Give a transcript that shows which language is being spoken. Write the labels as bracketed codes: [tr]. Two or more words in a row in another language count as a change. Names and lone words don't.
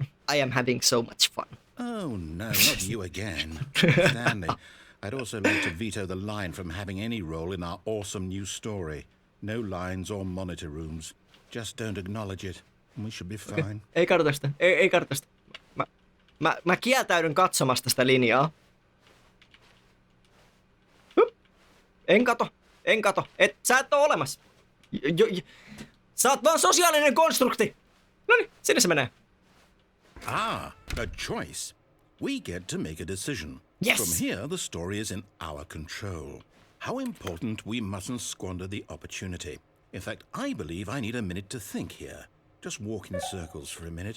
[en] I am having so much fun. Oh, no, not you again. Stanley, I'd also like to veto the line from having any role in our awesome new story. No lines or monitor rooms. Just don't acknowledge it. We should be fine. Okay. [fi] Ei katsota sitä. Ei katsota sitä. Mä kieltäydyn katsomasta sitä linjaa. En kato. Sä et oo olemassa. Sä oot vaan sosiaalinen konstrukti. Noniin, sinne se menee. [en] Ah, a choice. We get to make a decision. Yes. From here, the story is in our control. How important we mustn't squander the opportunity. In fact, I believe I need a minute to think here. Just walk in circles for a minute.